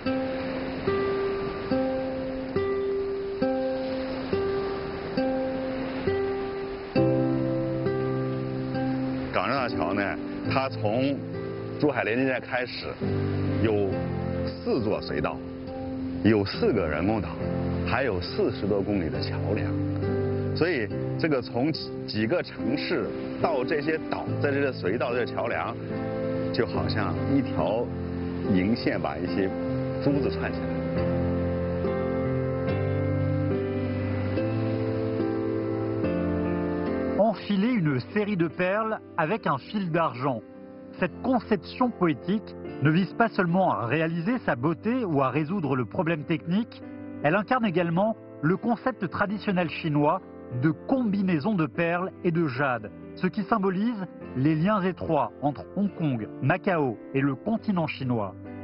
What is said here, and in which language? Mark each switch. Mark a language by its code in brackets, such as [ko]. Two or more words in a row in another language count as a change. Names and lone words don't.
[zh] 港珠澳大桥呢，它从珠海连接站开始，有4座隧道，有4个人工岛，还有40多公里的桥梁。所以这个从几个城市到这些岛，在这些隧道、这些桥梁，就好像一条银线把一些珠子串起来。 [fr] Enfiler une série de perles avec un fil d'argent. Cette conception poétique ne vise pas seulement à réaliser sa beauté ou à résoudre le problème technique, elle incarne également le concept traditionnel chinois de combinaison de perles et de jade, ce qui symbolise les liens étroits entre Hong Kong, Macao et le continent chinois.